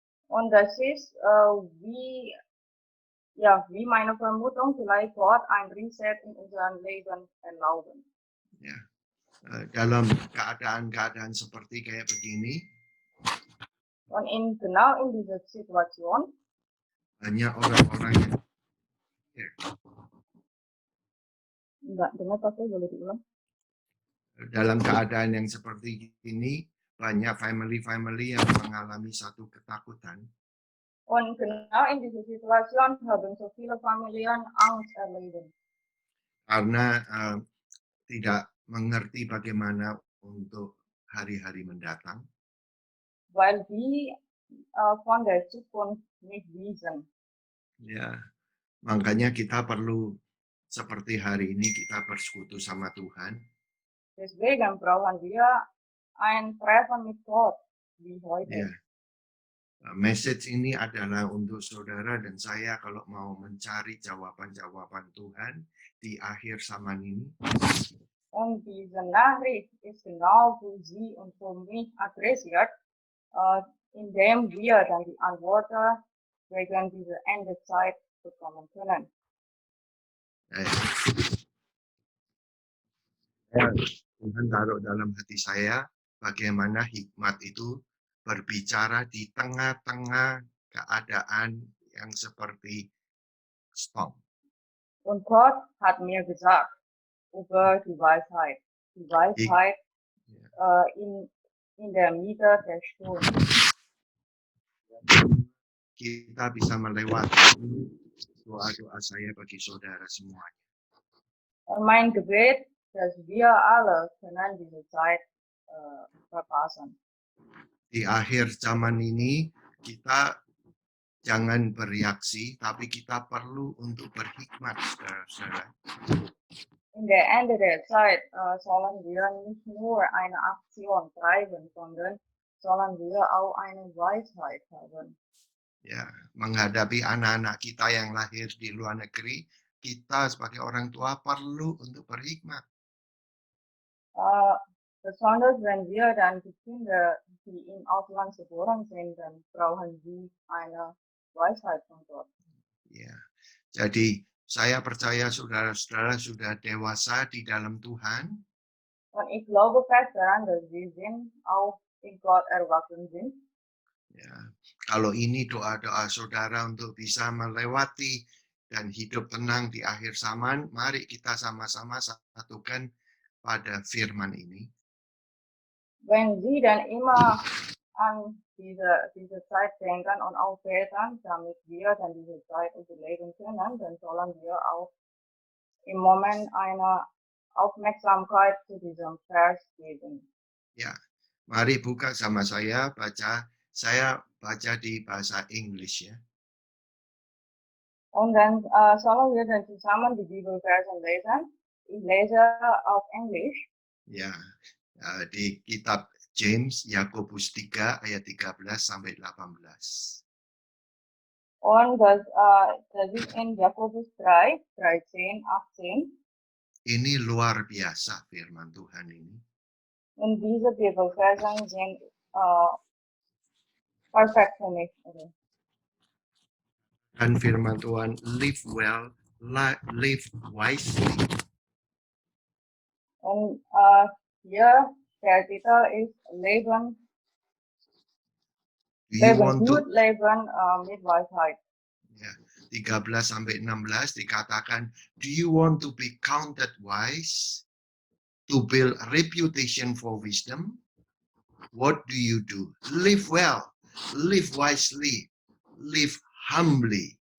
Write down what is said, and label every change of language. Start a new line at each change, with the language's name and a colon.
German: Und das ist, wie meine Vermutung, vielleicht Gott ein Reset in unserem Leben erlauben.
Indonesian: Ya, dalam keadaan-keadaan seperti kayak begini,
German: Und genau in dieser Situation,
Indonesian: banyak orang-orang yang enggak dengar Pastor, boleh diulang? dalam keadaan yang seperti ini, banyak family-family yang mengalami satu ketakutan.
German: Und genau in dieser Situation haben so viele Familien Angst erleben,
Indonesian: Karena tidak mengerti bagaimana untuk hari-hari mendatang.
German: weil die von der Zukunft nicht wissen.
Indonesian: Ya, makanya kita perlu seperti hari ini kita bersekutu sama Tuhan.
German: Deswegen brauchen wir ein Treffen mit Gott, wie heute.
Indonesian: Ya, message ini adalah untuk saudara dan saya kalau mau mencari jawaban-jawaban Tuhan di akhir zaman ini.
German: Und diese Nachricht ist genau für Sie und für mich adressiert, indem wir dann die Antworten wegen dieser Endezeit bekommen können.
Indonesian: Tuhan taruh dalam hati saya bagaimana hikmat itu berbicara di tengah-tengah keadaan yang seperti storm.
German: Und Gott hat mir gesagt über die Weisheit. Die Weisheit in der Mitte der Sturm.
Indonesian: Kita bisa melewati doa-doa saya bagi saudara semuanya.
German: Und mein Gebet, dass wir alle können diese Zeit verpassen.
Indonesian: Di akhir zaman ini kita jangan bereaksi, tapi kita perlu untuk berhikmat, saudara-saudara.
German: In der Ende der Zeit sollen wir nicht nur eine Aktion treiben, sondern sollen wir auch eine Weisheit haben.
Indonesian: Ya, menghadapi anak-anak kita yang lahir di luar negeri, kita sebagai orang tua perlu untuk berhikmat.
German: Besonders wenn wir dann die Kinder, die im Ausland geboren sind, dann brauchen sie eine Weisheit von Gott.
Indonesian: Ya, jadi saya percaya saudara-saudara sudah dewasa di dalam Tuhan.
German: Und ich glaube fest daran, dass wir sind auch in Gott erwachsen sind.
Indonesian: Ya, kalau ini doa-doa saudara untuk bisa melewati dan hidup tenang di akhir zaman, mari kita sama-sama satukan pada firman ini.
German: Wenn Sie dann immer an diese Zeit denken und auch beten, damit wir dann diese Zeit überleben können, dann sollen wir auch im Moment eine Aufmerksamkeit zu diesem Vers geben.
Indonesian: Ya, mari buka sama saya baca di bahasa Inggris ya.
German: Und dann sollen wir dann zusammen die Bibelversen lesen. Ich lese auf Englisch.
Indonesian: Ya, di kitab James, Yakobus 3 ayat 13 sampai 18.
German: Und das ist in Jakobus 3, 13, 18.
Indonesian: Ini luar biasa firman Tuhan ini.
German: Und diese Bibelversen sind perfect für mich. Okay.
Indonesian: Dan firman Tuhan,
English: live well, live wisely.
German: Und hier der Titel ist Leben, gut, Leben mit Weisheit.
Indonesian: Ya, 13 sampai 16 dikatakan,
English: do you want to be counted wise? To build reputation for wisdom? What do you do? Live well, live wisely, live humbly.